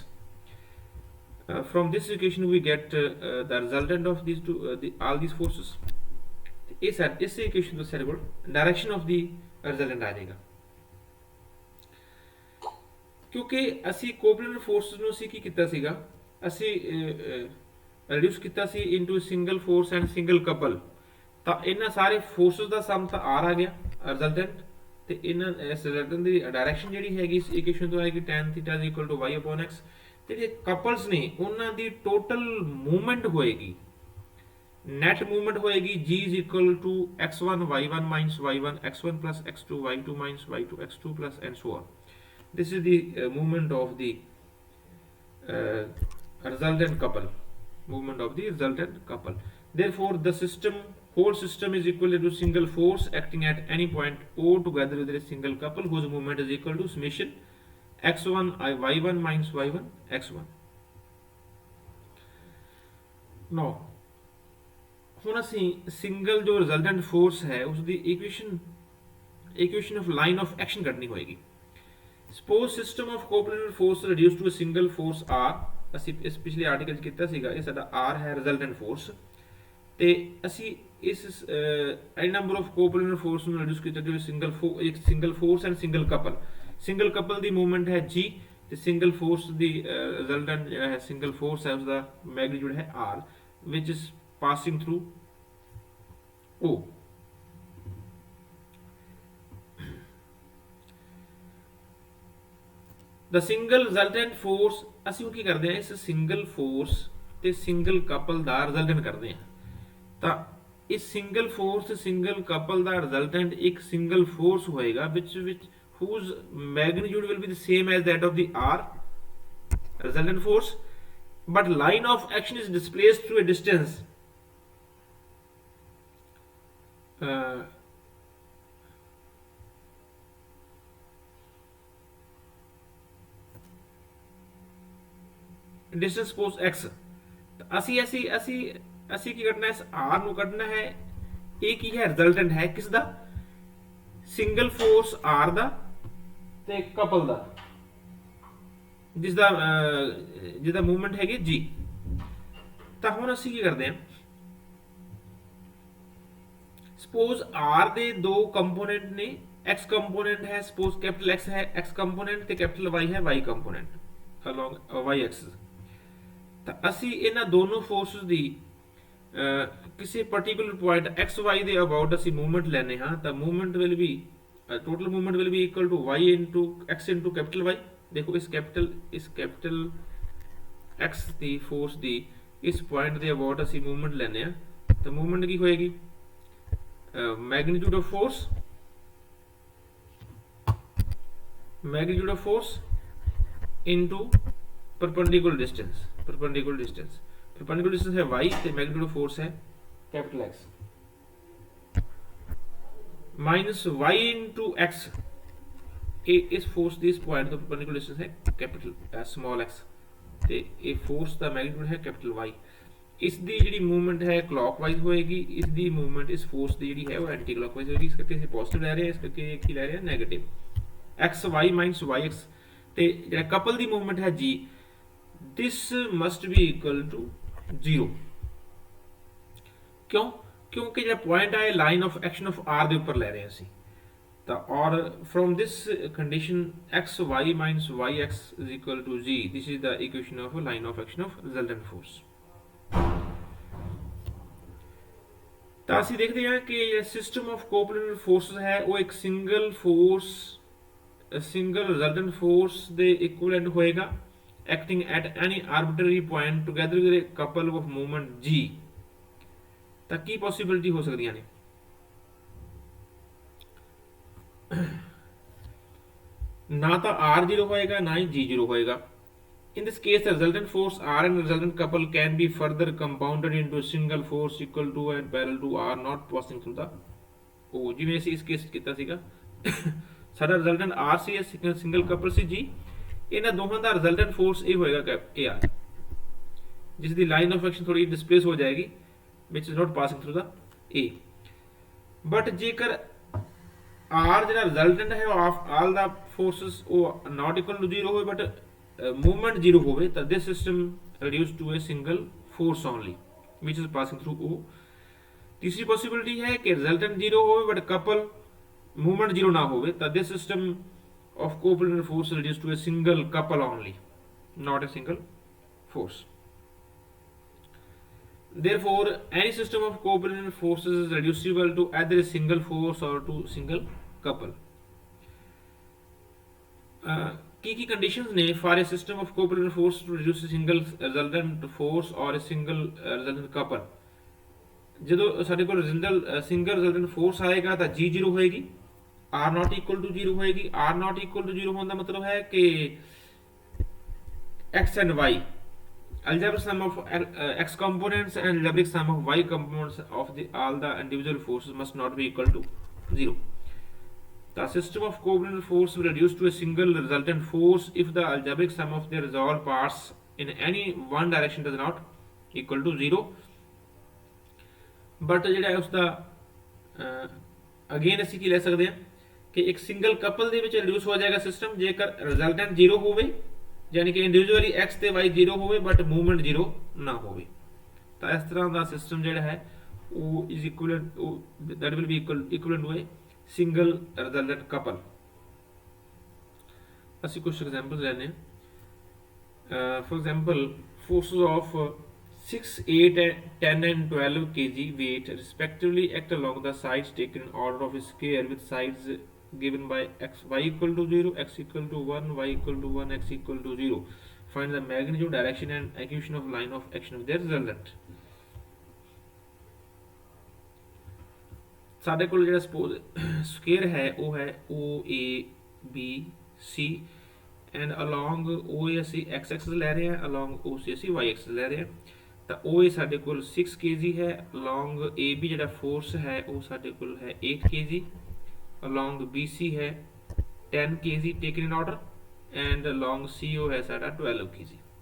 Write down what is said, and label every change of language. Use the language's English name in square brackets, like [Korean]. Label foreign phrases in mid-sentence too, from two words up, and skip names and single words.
[English] From this equation we get the resultant of these two all these forces. [Punjabi] इस इक्वेशन ਤੋਂ ਸਾਡੇ ਕੋਲ [English] direction of [Punjabi] ਦੀ ਰਿਜ਼ਲਟੈਂਟ ਆ ਜਾਏਗਾ, ਕਿਉਂਕਿ ਅਸੀਂ [English] coplanar forces [Punjabi] ਨੂੰ ਅਸੀਂ ਕੀ ਕੀਤਾ ਸੀਗਾ, ਅਸੀਂ ਰਿਡਿਊਸ ਕੀਤਾ ਸੀ [English] into single force and single couple, [Punjabi] ਤਾਂ ਇਹਨਾਂ ਸਾਰੇ ਫੋਰਸਸ ਦਾ ਸਮ ਤਾਂ r ਆ ਗਿਆ ਰਿਜ਼ਲਟੈਂਟ, ਤੇ ਇਹਨਾਂ ਇਸ ਰਿਜ਼ਲਟੈਂਟ ਦੀ ਡਾਇਰੈਕਸ਼ਨ ਜਿਹੜੀ ਹੈਗੀ ਇਸ ਇਕੁਏਸ਼ਨ ਤੋਂ ਆਏਗੀ tan θ = y x, ਤੇ ਜਿਹੜੇ ਕਪਲਸ ਨੇ ਉਹਨਾਂ ਦੀ [English] total movement [Punjabi] ਹੋਏਗੀ, [English] net movement [Punjabi] होएगी [English] g is equal to x1 y1 minus y1 x1 plus x2 y2 minus y2 x2 plus and so on. This is the movement of the resultant couple, movement of the resultant couple. Therefore the whole system is equal to single force acting at any point O together with a single couple whose movement is equal to summation x1 y1 minus y1 x1. [Punjabi] Now ਹੁਣ ਅਸੀਂ ਸਿੰਗਲ ਜੋ [English] resultant force [Punjabi] ਹੈ ਉਸ ਦੀ [English] equation of line of action [Punjabi] ਕੱਢਣੀ ਹੋਏਗੀ। [English] suppose system of coplanar force reduce to a single force [Punjabi] r, ਅਸੀਂ ਇਸ ਪਿਛਲੇ ਆਰਟੀਕਲ 'ਚ ਕੀਤਾ ਸੀਗਾ, ਇਹ ਸਾਡਾ r ਹੈ [English] resultant force, [Punjabi] ਤੇ ਅਸੀਂ ਇਸ [English] n number of coplanar force [Punjabi] ਨੂੰ ਰਿਡਿਊਸ ਕੀਤਾ [English] to single force and single couple [Punjabi] ਦੀ ਮੂਵਮੈਂਟ ਹੈ g, ਤੇ [English] single force [Punjabi] ਦੀ ਰਿਜ਼ਲਟੈਂਟ ਜਿਹੜਾ ਹੈ [English] single force [Punjabi] ਹੈ ਉਸਦਾ ਮੈਗਨੀਟਿਊਡ ਹੈ [English] r which is passing through O. The single resultant force, [Punjabi] ਅਸੀਂ ਉਹ ਕੀ ਕਰਦੇ ਹਾਂ, ਇਸ [English] single force [Punjabi] ਤੇ [English] single couple [Punjabi] ਦਾ ਰਿਜ਼ਲਟੈਂਟ ਕਰਦੇ ਹਾਂ, ਤਾਂ ਇਸ [English] single force [Punjabi] ਤੇ [English] single couple [Punjabi] ਦਾ ਰਿਜ਼ਲਟੈਂਟ ਇੱਕ [English] single force [Punjabi] ਹੋਏਗਾ [English] which whose magnitude will be the same as that of the R resultant force, but line of action is displaced through a distance distance suppose x, [Punjabi] ਅਸੀਂ ਕੀ ਕਰਨਾ ਹੈ, ਇਸ r ਨੂੰ ਕੱਢਣਾ ਹੈ, ਇਹ ਕੀ ਹੈ ਰਿਜ਼ਲਟੈਂਟ ਹੈ ਕਿਸ ਦਾ, [English] single force [Punjabi] r ਦਾ ਤੇ ਕਪਲ ਦਾ, ਜਿਹਦਾ ਮੂਵਮੈਂਟ ਹੈਗੀ g। ਤਾਂ ਹੁਣ ਅਸੀਂ ਕੀ ਕਰਦੇ ਹਾਂ, ਸਪੋਜ਼ r ਦੇ ਦੋ ਕੰਪੋਨੈਂਟ ਨੇ, x ਕੰਪੋਨੈਂਟ ਹੈ ਸਪੋਜ਼ [English] capital x [Punjabi] ਹੈ [English] x component, [Punjabi] ਤੇ [English] capital y [Punjabi] ਹੈ [English] y component along y axis. [Punjabi] ਤਾਂ ਅਸੀਂ ਇਹਨਾਂ ਦੋਨੋਂ ਫੋਰਸਸ ਦੀ ਕਿਸੇ [English] particular point [Punjabi] xy ਦੇ ਅਬਾਊਟ ਅਸੀਂ ਮੂਵਮੈਂਟ ਲੈਣੇ ਹਾਂ, ਤਾਂ [English] movement will be total movement will be equal to y into x into capital y. [Punjabi] ਦੇਖੋ ਇਸ [English] capital x [Punjabi] ਦੀ ਫੋਰਸ ਦੀ ਇਸ ਪੁਆਇੰਟ ਦੇ ਅਬਾਊਟ ਅਸੀਂ ਮੂਵਮੈਂਟ ਲੈਣੇ ਆ, ਤਾਂ ਮੂਵਮੈਂਟ ਕੀ ਹੋਏਗੀ, [English] magnitude of force into perpendicular distance है y, [Punjabi] ਤੇ [English] magnitude of force [Punjabi] है [English] capital X, minus y into x, [Punjabi] इस फोर्स ਦੀ ਇਸ ਪੁਆਇੰਟ ਤੋਂ [English] perpendicular distance [Punjabi] है [English] capital small x, [Punjabi] ਤੇ ਇਹ ਫੋਰਸ ਦਾ ਮੈਗਨੀਟਿਊਡ ਹੈ [English] capital y. [Punjabi] ਇਸ ਦੀ ਜਿਹੜੀ ਮੂਵਮੈਂਟ ਹੈ ਕਲੌਕਵਾਈਜ਼ ਹੋਏਗੀ, ਇਸ ਦੀ ਮੂਵਮੈਂਟ ਇਸ ਫੋਰਸ ਦੀ ਜਿਹੜੀ ਹੈ ਉਹ [English] anti clockwise [Punjabi] ਹੋਏਗੀ, ਇਸ ਕਰਕੇ ਅਸੀਂ ਪੋਜ਼ਿਟਿਵ ਲੈ ਰਹੇ ਹਾਂ, ਇਸ ਕਰਕੇ ਕੀ ਲੈ ਰਹੇ ਹਾਂ [English] negative xy minus yx, [Punjabi] ਤੇ ਜਿਹੜਾ ਕਪਲ ਦੀ ਮੂਵਮੈਂਟ ਹੈ g, [English] this must be equal to 0। [Punjabi] ਕਿਉਂ, ਕਿਉਂਕਿ ਜਿਹੜਾ ਪੁਆਇੰਟ ਹੈ [English] line of action of r [Punjabi] ਦੇ ਉੱਪਰ ਲੈ ਰਹੇ ਹਾਂ ਅਸੀਂ, ਤਾਂ ਔਰ [English] from this condition xy minus yx is equal to g, this is the equation of a line of action of resultant force। [Punjabi] ਤਾਂ ਅਸੀਂ ਦੇਖਦੇ ਹਾਂ ਕਿ [English] system of coplanar forces [Punjabi] ਹੈ ਉਹ ਇੱਕ [English] single resultant force [Punjabi] ਦੇ ਇਕੁਇਵਲੈਂਟ ਹੋਏਗਾ [English] acting at any arbitrary point together with a couple of movement g। [Punjabi] ਤਾਂ ਕੀ ਪੋਸੀਬਿਲਿਟੀ ਹੋ ਸਕਦੀਆਂ ਨੇ? ਨਾ ਤਾਂ r 0 ਹੋਏਗਾ ਨਾ ਹੀ g 0 ਹੋਏਗਾ। [English] In this case, the resultant force R and resultant couple can be further compounded into a single force equal to and parallel to R not passing through the O। [Punjabi] ਜਿਵੇਂ ਅਸੀਂ ਇਸ ਕੇਸ ਕੀਤਾ ਸੀਗਾ ਸਾਡਾ ਰਿਜ਼ਲਟੈਂਟ R ਸੀ, [English] single couple [Punjabi] ਸੀ G, ਇਹਨਾਂ ਦੋਹਾਂ ਦਾ [English] resultant force [Punjabi] ਇਹ ਹੋਏਗਾ AR, ਜਿਸ ਦੀ [English] line of action [Punjabi] ਥੋੜੀ ਡਿਸਪਲੇਸ ਹੋ ਜਾਏਗੀ [English] which is not passing through the A। [Punjabi] ਬਟ ਜੇਕਰ R ਜਿਹੜਾ ਰਿਜ਼ਲਟੈਂਟ ਹੈ [English] of all the forces [Punjabi] ਉਹ [English] not equal to 0 [Punjabi] ਹੋਵੇ ਬਟ movement 0 ਹੋਵੇ ਤਾਂ [English] this system reduced to a single force only which is passing through O। तीसरी possibility [Hindi] है कि [English] resultant 0 होवे but couple movement 0 ना होवे ਤਾਂ this system of coplanar force reduced to a single couple only, not a single force। Therefore any system of coplanar forces is reducible to either a single force or to single couple। की conditions ने for a system of coplanar force to reduce a single resultant force or a single resultant couple। [Punjabi] ਜਦੋਂ ਸਾਡੇ ਕੋਲ [English] single resultant force [Punjabi] ਆਏਗਾ ਤਾਂ g 0 ਹੋਏਗੀ, [English] r not equal to 0 ਹੋਏਗੀ। r not equal to 0 [Punjabi] ਹੋਣ ਦਾ ਮਤਲਬ ਹੈ ਕਿ [English] x and y algebraic sum of x components and algebraic sum of y components of all the individual forces must not be equal to 0। The system of coplanar force will reduce to a single resultant force if the algebraic sum of their resolved parts in any one direction does not equal to 0। [Punjabi] बट ਜਿਹੜਾ ਉਸ ਦਾ ਅਗੇਨ ਅਸੀਂ ਕੀ ਲੈ ਸਕਦੇ ਹਾਂ ਕਿ ਇੱਕ [English] single couple [Punjabi] ਦੇ ਵਿੱਚ ਰਿਡਿਊਸ ਹੋ ਜਾਏਗਾ ਸਿਸਟਮ ਜੇਕਰ ਰਿਜ਼ਲਟੈਂਟ 0 ਹੋਵੇ, ਯਾਨੀ ਕਿ ਇੰਡੀਵਿਜੂਅਲੀ x ਤੇ y 0 ਹੋਵੇ ਬਟ ਮੂਵਮੈਂਟ 0 ਨਾ ਹੋਵੇ। ਤਾਂ ਇਸ ਤਰ੍ਹਾਂ ਦਾ ਸਿਸਟਮ ਜਿਹੜਾ ਹੈ ਉਹ [English] is equivalent, that will be equivalent to a single resultant couple. [Punjabi] ਅਸੀਂ ਕੁਝ ਐਗਜ਼ਾਮਪਲਸ ਲੈਣੇ ਹਾਂ। [English] for example forces of 6, 8, 10 and 12 kg weight respectively act along the sides taken in order of a square with sides given by x y equal to 0, x equal to 1, y equal to 1, x equal to 0। Find the magnitude, direction and execution of line of action of their resultant। [Punjabi] ਸਾਡੇ ਕੋਲ ਜਿਹੜਾ ਸਪੋਜ਼ ਸਕੁਅਰ ਹੈ ਉਹ ਹੈ [English] OABC and along OA [Punjabi] ਅਸੀਂ [English] x axis [Punjabi] ਲੈ ਰਹੇ ਹਾਂ, [English] along OC [Punjabi] ਅਸੀਂ [English] y axis [Punjabi] ਲੈ ਰਹੇ ਹਾਂ। ਤਾਂ OA ਸਾਡੇ ਕੋਲ 6 kg ਹੈ, [English] along AB [Punjabi] ਜਿਹੜਾ ਫੋਰਸ ਹੈ ਉਹ ਸਾਡੇ ਕੋਲ ਹੈ 8 kg, [English] along BC [Punjabi] ਹੈ 10 kg [English] taken in order and along CO [Punjabi] ਹੈ ਸਾਡਾ 12 kg।